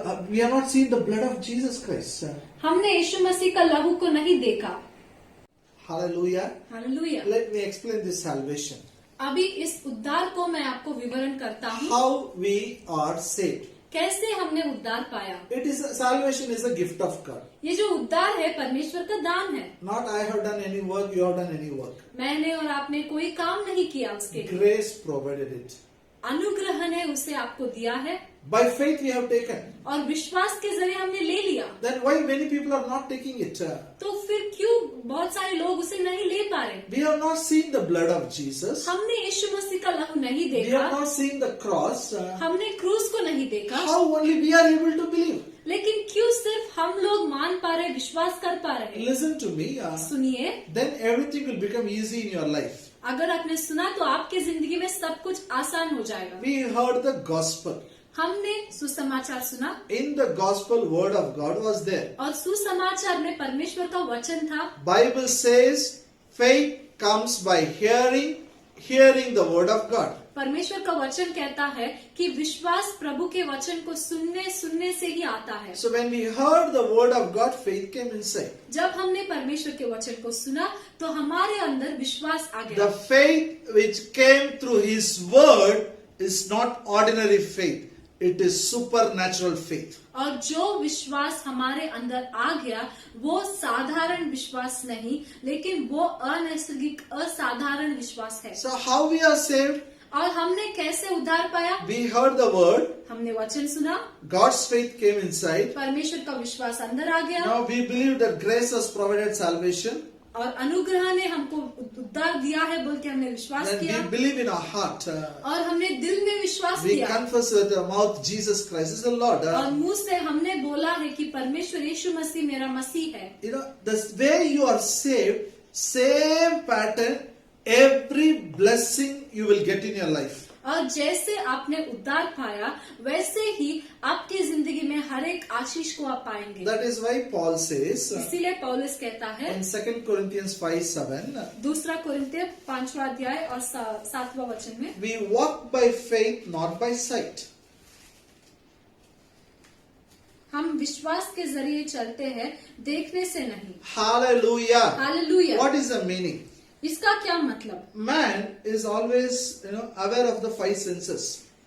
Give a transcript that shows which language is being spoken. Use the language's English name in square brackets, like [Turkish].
[English] We have not seen the blood of Jesus Christ. [Hindi] हमने यीशु मसीह का लहू को नहीं देखा। [English] Hallelujah. [Hindi] Hallelujah. [English] Let me explain this salvation. [Hindi] अभी इस उद्धार को मैं आपको विवरण करता हूँ। [English] How we are saved. [Hindi] कैसे हमने उद्धार पाया। [English] Salvation is a gift of God. [Hindi] ये जो उद्धार है परमेश्वर का दान है। [English] Not I have done any work, you have done any work. [Hindi] मैंने और आपने कोई काम नहीं किया उसके लिए। [English] Grace provided it. [Hindi] अनुग्रह ने उसे आपको दिया है। [English] By faith we have taken. [Hindi] और विश्वास के जरिए हमने ले लिया। [English] Then why many people are not taking it? [Hindi] तो फिर क्यों बहुत सारे लोग उसे नहीं ले पा रहे? [English] We have not seen the blood of Jesus. [Hindi] हमने यीशु मसीह का लहू नहीं [English] We [Hindi] देखा। [English] have not seen the cross. [Hindi] हमने क्रूस को नहीं देखा। [English] How only we are able to believe? [Hindi] लेकिन क्यों सिर्फ हम लोग मान पा रहे, विश्वास कर पा रहे? [English] Listen to me. [Hindi] सुनिए, [English] Then everything will become easy in your life. [Hindi] अगर आपने सुना तो आपके जिंदगी में सब कुछ आसान हो जाएगा। [English] We heard the gospel. [Hindi] हमने सुसमाचार सुना। [English] In the gospel, word of God was there. [Hindi] और सुसमाचार में परमेश्वर का वचन था। [English] Bible says faith comes by hearing the word of God. [Hindi] परमेश्वर का वचन कहता है कि विश्वास प्रभु के वचन को सुनने से ही आता है। [English] So when we heard the word of God, faith came inside. [Hindi] जब हमने परमेश्वर के वचन को सुना तो हमारे अंदर विश्वास आ गया। [English] The faith which came through His word is not ordinary faith. It is supernatural faith. [Hindi] और जो विश्वास हमारे अंदर आ गया वो साधारण विश्वास नहीं, लेकिन वो अनैसर्गिक असाधारण विश्वास है। [English] So how we are saved? [Hindi] और हमने कैसे उद्धार पाया? [English] We heard the word. [Hindi] हमने वचन सुना, [English] God's faith came inside. [Hindi] परमेश्वर का विश्वास अंदर आ गया। [English] Now we believe that grace has provided salvation. [Hindi] और अनुग्रह ने हमको उद्धार दिया है बोल के हमने विश्वास [English] Then [Hindi] किया। [English] we believe in our heart. [Hindi] और हमने दिल में विश्वास [English] We [Hindi] किया। [English] confess with our mouth Jesus Christ is the Lord. [Hindi] और मुंह से हमने बोला है कि परमेश्वर यीशु मसीह मेरा मसीह है। [English] The way you are saved, same pattern, every blessing you will get in your life. [Hindi] और जैसे आपने उद्धार पाया वैसे ही आपकी जिंदगी में हर एक आशीष को आप पाएंगे। [English] That is why Paul says [Hindi] इसीलिए पौलुस कहता है [English] in 2 Corinthians 5:7, [Hindi] दूसरा कोरिन्थियर 5वां अध्याय और 7वां वचन में, [English] we walk by faith, not by sight. [Hindi] हम विश्वास के जरिए चलते हैं, देखने से नहीं। [English] Hallelujah. [Hindi] Hallelujah. [English] What is the meaning? [Hindi] इसका क्या मतलब? [English] Man is always, aware of the 5 senses.